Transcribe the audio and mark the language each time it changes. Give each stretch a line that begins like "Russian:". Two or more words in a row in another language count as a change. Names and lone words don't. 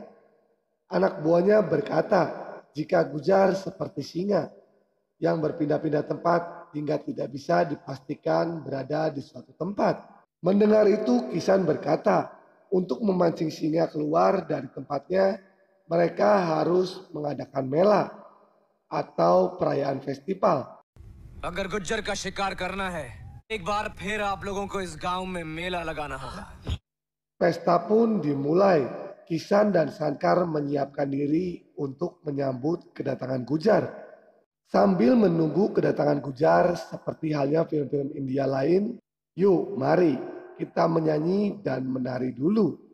Indonesian: Anak buahnya berkata jika Gujar seperti singa yang berpindah-pindah tempat hingga tidak bisa dipastikan berada di suatu tempat. Mendengar itu Kisan berkata, untuk memancing singa keluar dari tempatnya, mereka harus mengadakan mela atau perayaan festival.
Hindi: अगर गुज्जर का शिकार करना है, एक बार फिर आप लोगों को इस गांव में मेला लगाना होगा।
Indonesian: Pesta pun dimulai. Kisan dan Sankar menyiapkan diri untuk menyambut kedatangan Gujar. Sambil menunggu kedatangan Gujar seperti halnya film-film India lain, yuk mari kita menyanyi dan menari dulu.